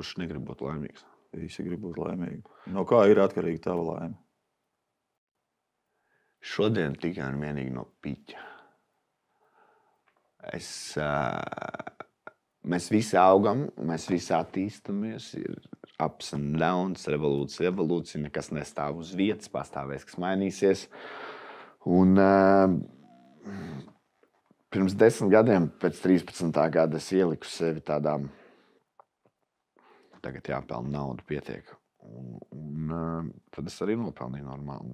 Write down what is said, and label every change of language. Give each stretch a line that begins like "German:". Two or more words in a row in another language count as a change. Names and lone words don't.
Latvian: Kurš negrib būt laimīgs? Visi grib būt laimīgi. No kā ir atkarīga tava laime? Šodien tikai un vienīgi no piķa. Mēs visi augam, mēs visi attīstamies.
English: Ir ups and downs,
Latvian: revolūcija, evolūcija. Nekas nestāv uz vietas, pastāvēs, kas mainīsies. Un pirms 10 gadiem, pēc 13. gada, es ieliku sevi tādām. Tagad jāpelna naudu pietiek. Un tad es arī nopelnīju normāli.